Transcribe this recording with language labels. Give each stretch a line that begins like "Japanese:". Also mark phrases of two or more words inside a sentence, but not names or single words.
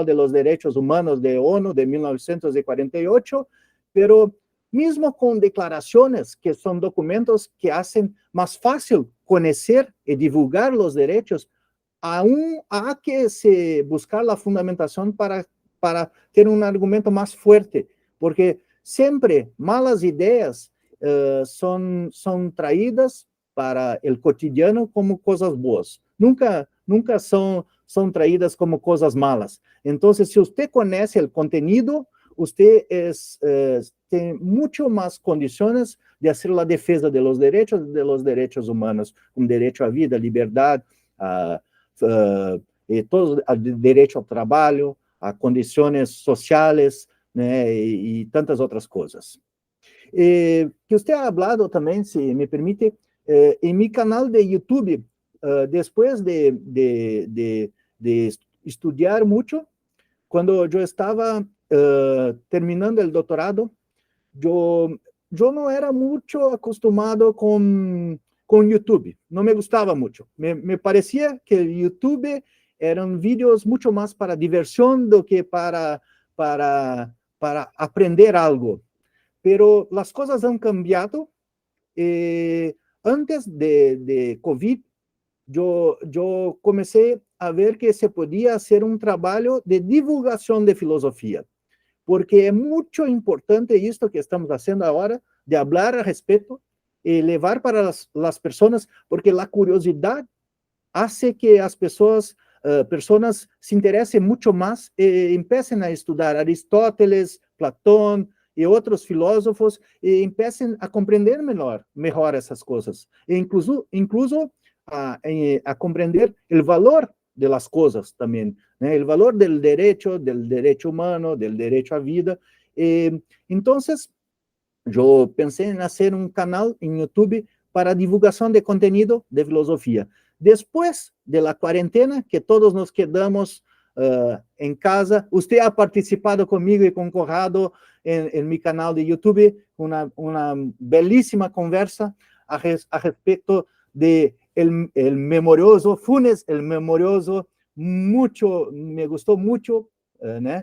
Spanish: de los Derechos Humanos de ONU de 1948, pero mismo con declaraciones que son documentos que hacen más fácil conocer y divulgar los derechos, aún hay que buscar la fundamentación para
Portuguese: ter um argumento mais forte, porque sempre malas ideias são traídas para o cotidiano como coisas boas. Nunca são traídas como coisas malas. Então, se você conhece o conteúdo, você tem muito mais condições de fazer a defesa
Spanish: de los derechos humanos,
Portuguese: como direito à vida, liberdade, todo direito ao trabalho, a condições sociais, né, e tantas outras coisas. Que você
Spanish: ha hablado
Portuguese: também, se me permite, em meu canal de YouTube, depois de estudar muito, quando eu estava terminando o doutorado, eu não era muito acostumado com con YouTube.
Spanish: No me gustaba mucho. Me parecía que YouTube eran vídeos mucho más para diversión
Portuguese: do que
Spanish: para aprender algo. Pero las cosas han cambiado. Antes de COVID, yo comencé a ver que se podía hacer un trabajo de divulgación de filosofía, porque es mucho importante esto que estamos haciendo ahora, de hablar al respecto y levar para las personas, porque la curiosidad hace que
Portuguese: as pessoas se interessem muito mais e empecem a estudar Aristóteles, Platão e outros filósofos e empecem a compreender melhor essas coisas. E incluso a compreender o valor
Spanish: de las
Portuguese: coisas também, né? O valor do direito humano, do direito à vida. Então, eu pensei em fazer um canal em YouTube para divulgação de conteúdo de filosofia.
Spanish: Después de la cuarentena, que todos nos quedamos en casa, usted ha participado conmigo y con Conrado en mi canal de YouTube, una bellísima conversa a respecto de el memorioso Funes, el memorioso, mucho, me gustó mucho, ¿no?